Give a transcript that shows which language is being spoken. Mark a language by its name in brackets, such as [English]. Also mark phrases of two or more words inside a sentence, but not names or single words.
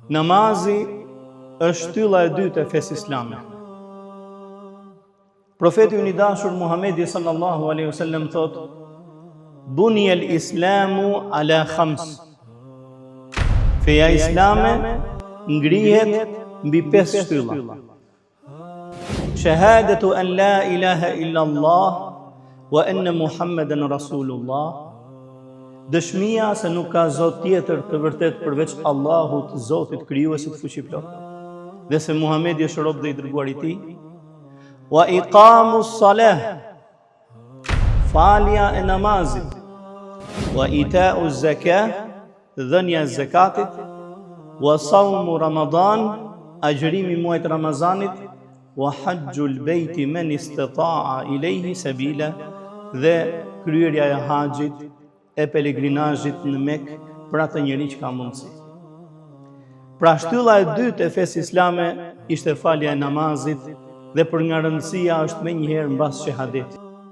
[Albanian] Namazi është shtylla e dytë e fesë islame. Profeti i dashur Muhamedi [Arabic] صلى الله عليه وسلم [Albanian] thot: [Arabic] "بني الإسلام على خمس." [Albanian] Feja islame ngrihet mbi 5 shtylla. [Arabic] شهادة أن لا إله إلا الله وأن محمدا رسول الله. [Albanian] Dëshmia se nuk ka Zot tjetër të vërtet përveç Allahut, Zotit krijuesit fuqiplot, dhe se Muhamedi është rob dhe i dërguar i Tij. [Arabic] وإقام الصلاة, [Albanian] falja e namazit. [Arabic] وإيتاء الزكاة, [Albanian] dhënia e zakatit. [Arabic] وصوم رمضان, [Albanian] agjërimi i muajit Ramazanit. [Arabic] وحج البيت من استطاع إليه سبيلا, [Albanian] dhe kryerja e haxhit e pelegrinazhit në Mekë për atë njeri që ka mundësi. Pra shtylla e dytë e fesë islame ishte falja e namazit, dhe për nga rëndësia është menjëherë mbas shahadetit.